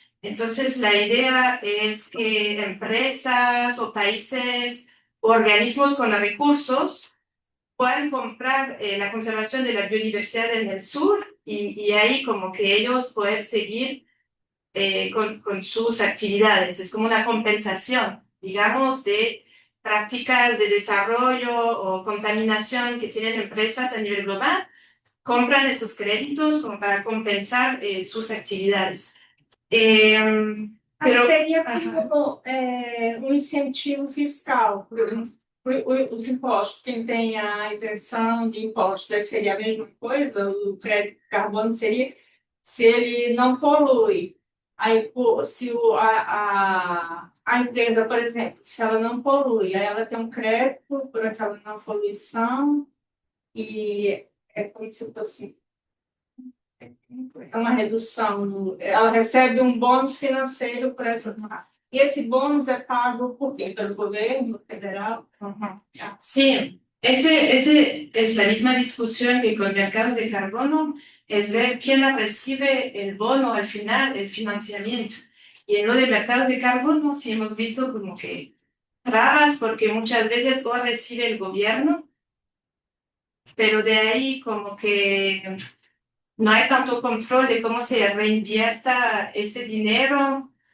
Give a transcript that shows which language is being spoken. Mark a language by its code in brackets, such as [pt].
[es] Entonces, la idea es que empresas o países o organismos con recursos puedan comprar la conservación de la biodiversidad en el sur y ahí como que ellos poder seguir con sus actividades. Es como una compensación, digamos, de prácticas de desarrollo o contaminación que tienen empresas a nivel global, compran esos créditos como para compensar sus actividades. [pt] Pero seria como incentivo fiscal os impostos, quem tem a isenção de impostos, seria a mesma coisa? O crédito de carbono seria se ele não polui. Aí, se a empresa, por exemplo, se ela não polui, aí ela tem um crédito por aquela não poluição e como se fosse uma redução, ela recebe um bônus financeiro por essa. E esse bônus é pago por quê? Pelo governo federal? [es] Sí, ese es la misma discusión que con mercados de carbono, es ver quién recibe el bono al final, el financiamiento. Y en lo de mercados de carbono sí hemos visto como que trabas, porque muchas veces o recibe el gobierno, pero de ahí como que no hay tanto control de cómo se reinvierta este dinero.